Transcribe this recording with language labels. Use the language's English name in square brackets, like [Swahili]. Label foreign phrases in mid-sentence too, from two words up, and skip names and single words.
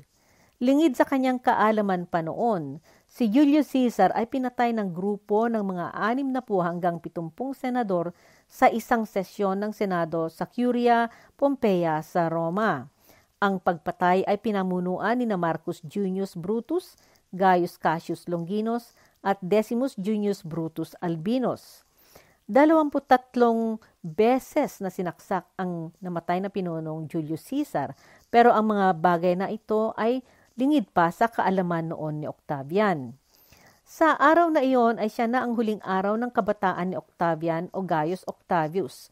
[Filipino] Lingid sa kanyang kaalaman pa noon, si Julius Caesar ay pinatay ng grupo ng mga 60 hanggang 70 senador sa isang sesyon ng Senado sa Curia Pompeia sa Roma. Ang pagpatay ay pinamunuan ni Marcus Junius Brutus, Gaius Cassius Longinus at Decimus Junius Brutus Albinus. 23 beses na sinaksak ang namatay na pinunong Julius Caesar, pero ang mga bagay na ito ay lingid pa sa kaalaman noon ni Octavian. Sa araw na iyon ay siya na ang huling araw ng kabataan ni Octavian o Gaius Octavius.